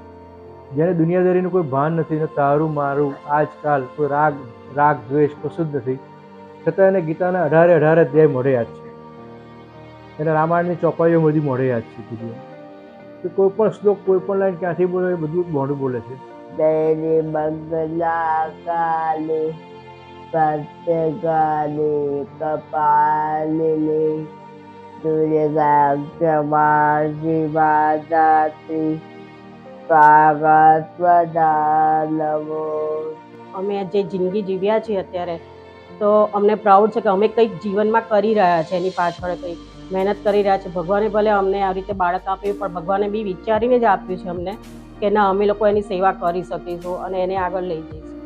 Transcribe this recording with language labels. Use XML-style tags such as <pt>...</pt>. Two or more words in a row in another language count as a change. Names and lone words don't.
<gu>જેને દુનિયાદારીનું કોઈ ભાન નથી, ને તારું મારું આજકાલ કોઈ રાગ દ્વેષ કશું જ નથી, છતાં એને ગીતાના 18 અધ્યાય મોઢે યાદ છે, એને રામાયણની ચોપાઈઓ બધી મોઢે યાદ છે કીધું કે કોઈ પણ શ્લોક, કોઈ પણ લાઈન ક્યાંથી બોલે એ બધું મોઢું બોલે છે.</gu> <sa>दैरे मंगला काले भद्रकाली कपालिनी दुर्गा क्षमा शिवा दात्री स्वागतवदा नमो।</sa> <gu>અમે જે જિંદગી જીવ્યા છીએ અત્યારે તો અમને પ્રાઉડ છે કે અમે કંઈક જીવનમાં કરી રહ્યા છે, એની પાછળ કંઈક મહેનત કરી રહ્યા છે. ભગવાને ભલે અમને આવી રીતે બાળક આપ્યું પણ ભગવાને બી વિચારીને જ આપ્યું છે અમને કે ના અમે લોકો એની સેવા કરી શકીશું અને એને આગળ લઈ જઈશું.</gu>